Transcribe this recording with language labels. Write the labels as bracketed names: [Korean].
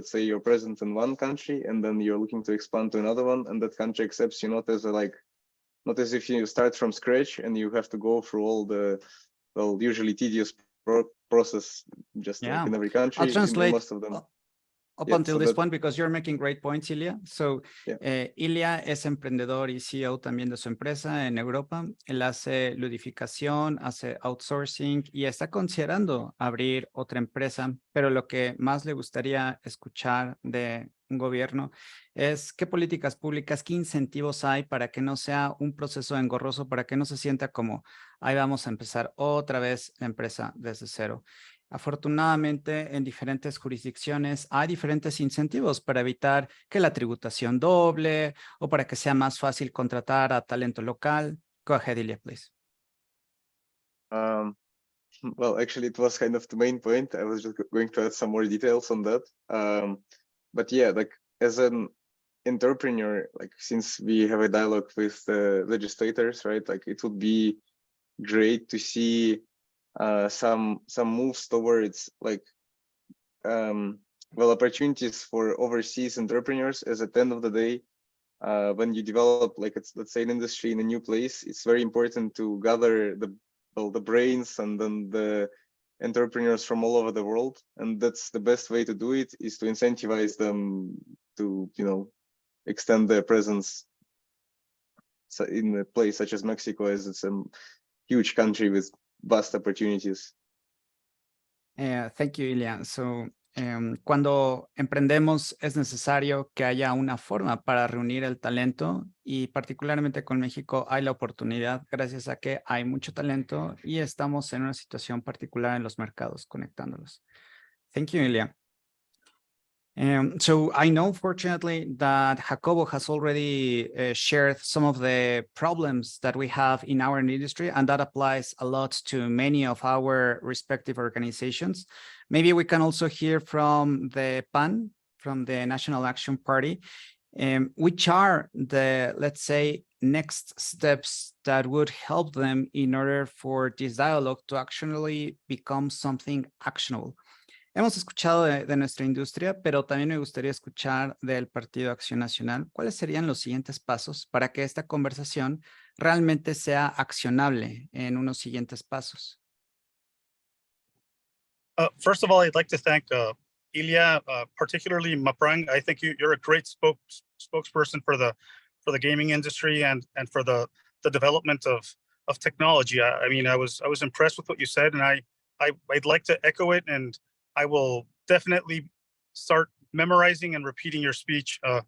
[English] Let's say you're present in one country and then you're looking to expand to another one, and that country accepts you not as if you start from scratch and you have to go through all the usually tedious process just like in every country. I'll translate most of them. Up until this point, because you're making great points, Ilya. [Spanish] So, Ilya es emprendedor y CEO también de su empresa en Europa. Él hace ludificación, hace outsourcing y está considerando abrir otra empresa, pero lo que más le gustaría escuchar de un gobierno es qué políticas públicas, qué incentivos hay para que no sea un proceso engorroso, para que no se sienta como ahí vamos a empezar otra vez la empresa desde cero. Afortunadamente, en diferentes jurisdicciones hay diferentes incentivos para evitar que la tributación doble o para que sea más fácil contratar a talento local. [English] Go ahead, Ilya, please. Well, actually, it was kind of the main point. I was just going to add some more details on that. But yeah, like as an entrepreneur, like since we have a dialogue with the legislators, right? Like it would be great to see some moves towards like opportunities for overseas entrepreneurs, as at the end of the day, when you develop let's say an industry in a new place, it's very important to gather the brains and then the entrepreneurs from all over the world, and that's the best way to do it, is to incentivize them to extend their presence in a place such as Mexico, as it's a huge country with vast opportunities. Thank you, Ilya. [Spanish] So, cuando emprendemos es necesario que haya una forma para reunir el talento, y particularmente con México hay la oportunidad gracias a que hay mucho talento y estamos en una situación particular en los mercados conectándolos. [English] Thank you, Ilya. So I know, fortunately, that Jacobo has already shared some of the problems that we have in our industry, and that applies a lot to many of our respective organizations. Maybe we can also hear from the PAN, from the National Action Party, which are the, let's say, next steps that would help them in order for this dialogue to actually become something actionable. [Spanish] Hemos escuchado de nuestra industria, pero también me gustaría escuchar del Partido Acción Nacional. ¿Cuáles serían los siguientes pasos para que esta conversación realmente sea accionable en unos siguientes pasos? [English] First of all, I'd like to thank Ilya, particularly Maprang. I think you're a great spokesperson for the gaming industry and for the development of technology. I mean, I was impressed with what you said, and I'd like to echo it, and I will definitely start memorizing and repeating your speech.